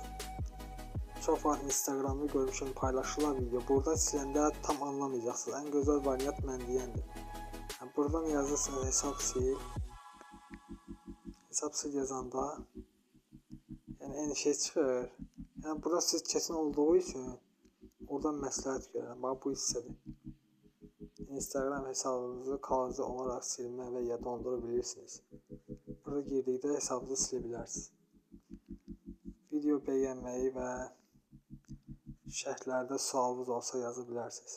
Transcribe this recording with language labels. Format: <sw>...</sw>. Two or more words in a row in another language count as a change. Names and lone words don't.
<tr>Çok var Instagram'da görmüşüm paylaşılan video.</tr> <az>Buradan siləndə tam anlamayacaksınız.</az> <tr>En güzel</tr> <az>variant mən deyəndir. Yani buradan yazırsınız hesap sil. Hesap sil yazanda yani en şey çıxır. Yani burada siz</az> <tr>kesin olduğu için</tr> <az>oradan məsləhət görürəm. Bax bu hissədir.</az> <tr>Instagram hesabınızı kalıcı olarak silmə</tr> <az>və ya</az> <tr>dondurabilirsiniz.</tr> <az>Burada girdikdə hesabınızı silə bilərsiniz. Video beğenmeyi və şərhlərdə sualınız olsa yazabilirsiniz.</az>